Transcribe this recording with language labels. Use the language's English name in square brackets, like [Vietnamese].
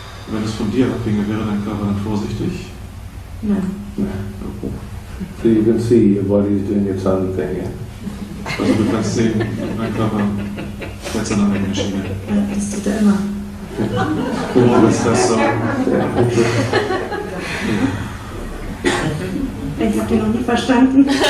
[German] Wenn es von dir abhinge, wäre dein Körper dann vorsichtig? Nein. [English] No. So you can see your body is doing its own thing, yeah? [German] Also du kannst sehen, dein Körper fährt seine eigene Schiene. Ja, das tut er immer. Warum ist das so? Ich habe den noch nie verstanden.